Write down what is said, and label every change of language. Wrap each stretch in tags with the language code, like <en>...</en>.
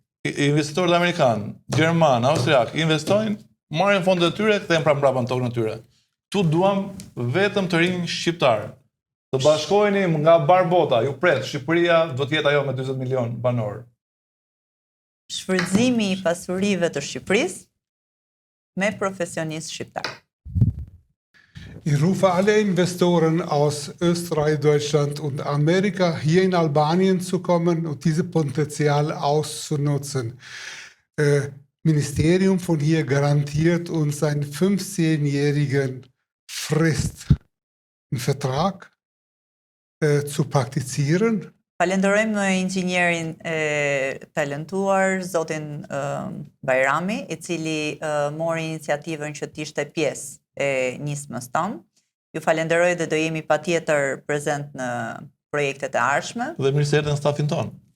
<sq>Investitorët amerikanë, gjerman, austriak investojnë, marrin fondet e tyre, kthehen prapë në tokën e tyre. Tu duam vetëm të rinj shqiptar. Të bashkoheni nga barbota, ju pret, Shqipëria do të jetë ajo me 40 milion banor. Shfrytëzimi i pasurive të Shqipërisë me profesionistë shqiptar.</sq> <de>Ich rufe alle Investoren aus Österreich, Deutschland und Amerika hier in Albanien zu kommen und dieses Potenzial auszunutzen. Ministerium von hier garantiert uns einen 15-jährigen Frist, einen Vertrag zu praktizieren.</de> <sq>Falenderojmë inxhinierin talentuar, zotin Bajrami, i cili mori iniciativën që të ishte pjesë e nismës tonë. Ju falenderoj dhe do jemi patjetër prezent në projektet e ardhshme. Dhe mirëserdhje në stafin tonë.</sq>